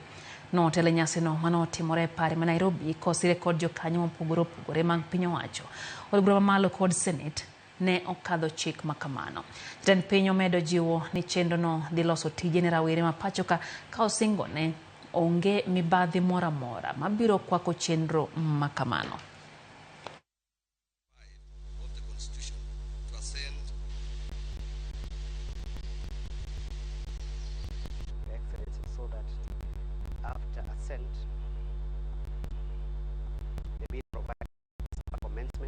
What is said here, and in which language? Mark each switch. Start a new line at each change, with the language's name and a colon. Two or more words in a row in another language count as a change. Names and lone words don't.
Luo (Kenya and Tanzania): Notelo nyasino manotimore pare ma Nairobi kosire kod jokanyo mopogore mag piny owacho. Od bura mamalo kod Senate ne okadho chik makamano. Jatend piny omedo jiwo ni chenrono dhi loso tije ne rawere ma pachoka ka osingo ne onge mibadhi mora mora mabiro kwako chenro makamano.
English: So that after assent, the bill provides a commencement.